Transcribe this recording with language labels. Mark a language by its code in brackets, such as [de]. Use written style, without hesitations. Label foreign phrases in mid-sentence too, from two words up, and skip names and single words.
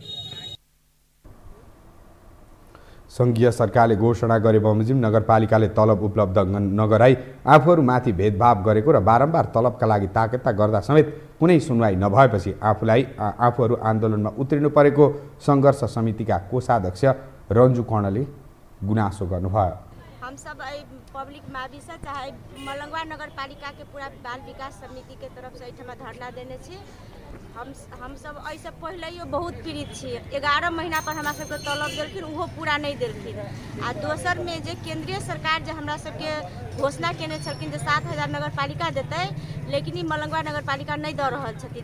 [ne] सङ्घीय सरकारले घोषणा गरे बमोजिम नगरपालिकाले तलब उपलब्ध नगराई आफूहरूमाथि भेदभाव गरेको र बारम्बार तलबका लागि ताकेता गर्दा समेत कुनै सुनवाई नभएपछि आफूहरू आन्दोलनमा उत्रिनु परेको सङ्घर्ष समितिका कोषाध्यक्ष रन्जु कर्णले गुनासो गर्नुभयो। [mai] हम सब पब्लिक मावि से चाहे मलंगवा नगर पालिका के पूरा बाल विकास समिति के तरफ से एठमा धरना देने छी। हम सब ऐसे पहले बहुत पीड़ित छी। 11 महीना पर हमरा सबके तलब देलखिन, उहो पूरा नहीं देलखिन। आ दोसर में जे केंद्रीय सरकार जे हमरा सबके घोषणा केने छलखिन जे 7,000 नगर पालिका देते, लेकिन ई मलंगवा नगर पालिका नहीं दे रहल छथिन।